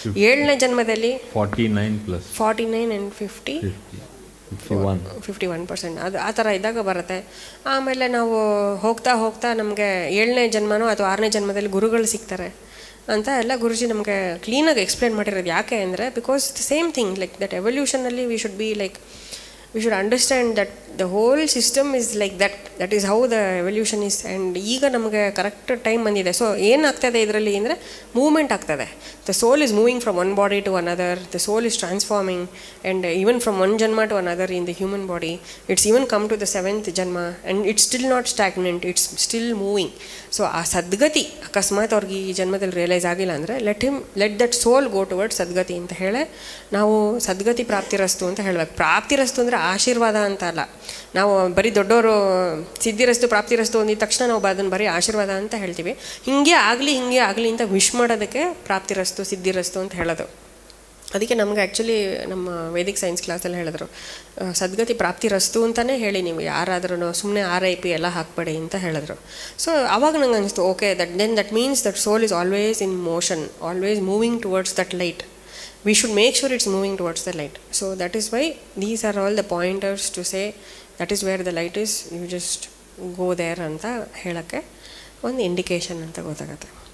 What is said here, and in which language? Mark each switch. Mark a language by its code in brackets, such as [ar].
[kn] 7ನೇ ಜನ್ಮದಲ್ಲಿ 49 ಆ್ಯಂಡ್ 51% ಅದು ಆ ಥರ ಇದ್ದಾಗ ಬರುತ್ತೆ. ಆಮೇಲೆ ನಾವು ಹೋಗ್ತಾ ನಮಗೆ 7ನೇ ಜನ್ಮನೋ ಅಥವಾ 6ನೇ ಜನ್ಮದಲ್ಲಿ ಗುರುಗಳು ಸಿಗ್ತಾರೆ ಅಂತ ಎಲ್ಲ ಗುರುಜಿ ನಮಗೆ ಕ್ಲೀನಾಗಿ ಎಕ್ಸ್ಪ್ಲೇನ್ ಮಾಡಿರೋದು. ಯಾಕೆ ಅಂದರೆ [en] Because the same thing like that ಎವಲ್ಯೂಷನಲ್ಲಿ we should be like we should understand that the whole system is like that is how the evolution is. [kn] and ಈಗ ನಮಗೆ ಕರೆಕ್ಟ್ ಟೈಮ್ ಬಂದಿದೆ. ಸೊ ಏನಾಗ್ತದೆ ಇದರಲ್ಲಿ ಅಂದರೆ ಮೂವ್ಮೆಂಟ್ ಆಗ್ತದೆ. [en] The soul is moving from one body to another. The soul is transforming and even from one janma to another in the human body. It's even come to the 7th janma and it's still not stagnant, it's still moving. [kn] So ಆ ಸದ್ಗತಿ ಅಕಸ್ಮಾತ್ ಅವ್ರಿಗೆ ಈ ಜನ್ಮದಲ್ಲಿ realise ಆಗಿಲ್ಲ ಅಂದರೆ [en] let that soul go towards ಸದ್ಗತಿ [kn] ಅಂತ ಹೇಳಿ ನಾವು ಸದ್ಗತಿ ಪ್ರಾಪ್ತಿರಸ್ತು ಅಂತ ಹೇಳಬೇಕು. ಪ್ರಾಪ್ತಿರಸ್ತು ಅಂದರೆ ಆಶೀರ್ವಾದ ಅಂತ ಅಲ್ಲ. ನಾವು ಬರೀ ದೊಡ್ಡವರು ಸಿದ್ಧಿರಸ್ತು ಪ್ರಾಪ್ತಿರಸ್ತು ಅಂದಿದ ತಕ್ಷಣ ನಾವು ಅದನ್ನು ಬರೀ ಆಶೀರ್ವಾದ ಅಂತ ಹೇಳ್ತೀವಿ. ಹಿಂಗೆ ಆಗಲಿ ಅಂತ ವಿಶ್ ಮಾಡೋದಕ್ಕೆ ಪ್ರಾಪ್ತಿರಸ್ತು ಸಿದ್ಧಿರಸ್ತು ಅಂತ ಹೇಳೋದು. ಅದಕ್ಕೆ ನಮ್ಗೆ ಆ್ಯಕ್ಚುಲಿ ನಮ್ಮ ವೇದಿಕ್ ಸೈನ್ಸ್ ಕ್ಲಾಸಲ್ಲಿ ಹೇಳಿದ್ರು, ಸದ್ಗತಿ ಪ್ರಾಪ್ತಿರಸ್ತು ಅಂತಲೇ ಹೇಳಿ ನೀವು ಯಾರಾದ್ರೂ, ಸುಮ್ಮನೆ RIP ಎಲ್ಲ ಹಾಕಬೇಡಿ ಅಂತ ಹೇಳಿದ್ರು. ಸೊ ಆವಾಗ ನಂಗೆ ಅನಿಸ್ತು, [en] Okay that means that soul is always in motion, always moving towards that light. we should make sure it's moving towards the light. So that is why these are all the pointers to say that is where the light is, you just go there [kn] ಅಂತ ಹೇಳೋಕ್ಕೆ ಒಂದು indication ಅಂತ ಗೊತ್ತಾಗುತ್ತೆ.